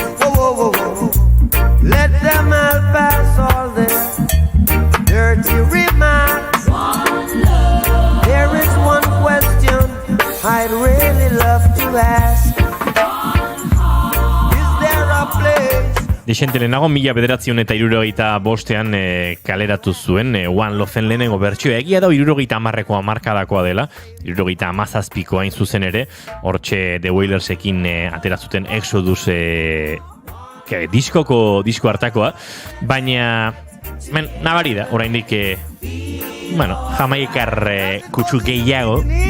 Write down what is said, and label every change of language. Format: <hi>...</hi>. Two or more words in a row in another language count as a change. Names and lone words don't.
<en>Let them all pass all their dirty remarks. One love. There is one question I'd really love to ask. One heart. Is there</en> <eu>Dixente lehenago, 1975 kaleratu zuen One Loven lehenengo bertsioa. Egia da 70ko hamarkadakoa dela, 77ko hain zuzen ere, hortxe The Wailersekin atera zuten Exodus disko hartakoa, baina nabari da, oraindik jamaikar kutsu gehiago.</eu>